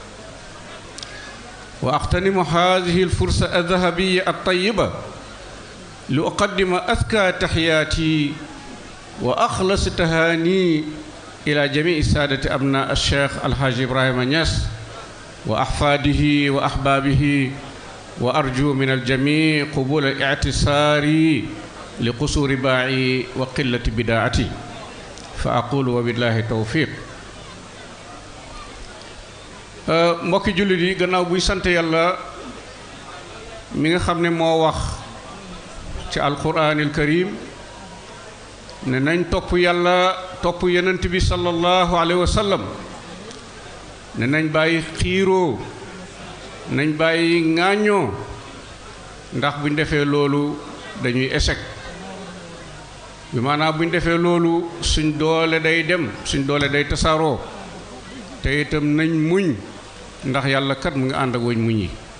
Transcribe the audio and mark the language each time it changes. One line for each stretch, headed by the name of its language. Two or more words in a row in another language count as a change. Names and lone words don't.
Arabic: وأغتنم هذه الفرصة الذهبية الطيبة لأقدم أزكى تحياتي وأخلص تهاني إلى جميع سادة أبناء الشيخ الحاج إبراهيم نياس وأحفاده وأحبابه وأرجو من الجميع قبول الاعتصار لقصور باعي وقلة بداعتي فأقول وبالله التوفيق.
Wolof: mbokki jullit yi gannaaw buy sant yàlla mi nga xam ne moo wax ci
Arabic: القرآن الكريم
Wolof: ne nañ topp yàlla topp yonent bi
Arabic: صلى الله عليه وسلم
Wolof: ne nañ bàyyi xiiroo nañ bàyyi ŋaañoo ndax buñ defee loolu dañuy échec bi maanaam buñ defee loolu suñ doole day dem suñ doole day tasaaroo te itam nañ muñ ndax yàlla kat mu ngi ànd ak woñ muñ yi.